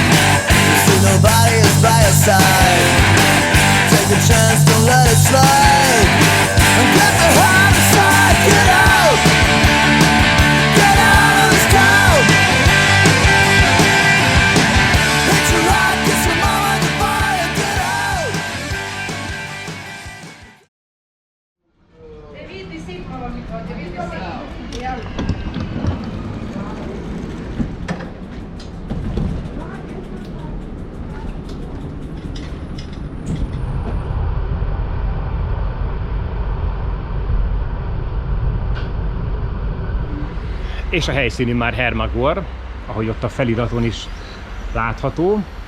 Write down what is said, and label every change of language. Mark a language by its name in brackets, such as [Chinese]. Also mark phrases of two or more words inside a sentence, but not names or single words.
[English] You see nobody is by your side. Take a chance, don't let it slide, and get the heart inside. Get out, get out of this town. Hitch a ride, kiss your mama goodbye, and get out. [Italian] Devi di sì, devi di sì. [Hungarian] És a helyszínű már Hermagor, ahogy ott a feliraton is látható.